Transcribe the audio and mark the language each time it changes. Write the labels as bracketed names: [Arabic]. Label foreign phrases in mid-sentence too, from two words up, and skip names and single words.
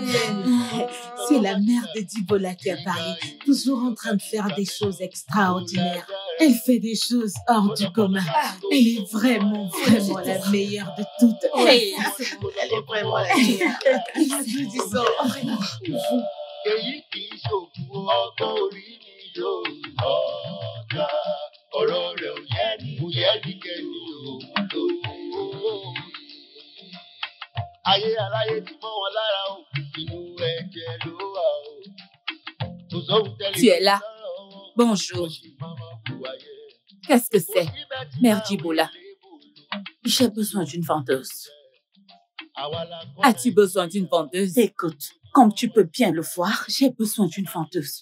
[French] C'est la mère de Dibola qui a parlé, toujours en train de faire des choses extraordinaires. Elle fait des choses hors du commun. Elle est vraiment la meilleure de toutes. Hey. Elle est vraiment la meilleure. Nous disons vraiment. [Yoruba] èyí kì í ṣòkun ọgbọ́n orí mi yóò ọ̀gá ọ̀rọ̀ rẹ̀ ò yẹ ní kẹ́ni òun lò. Ayé aláyé ti mọ́ wọn lára o, inú ẹ̀jẹ̀ ló wà o. [French] Tu es là. Bonjour. Qu'est-ce que c'est, Mère Djibola? J'ai besoin d'une vendeuse. As-tu besoin d'une vendeuse? Écoute, comme tu peux bien le voir, j'ai besoin d'une vendeuse.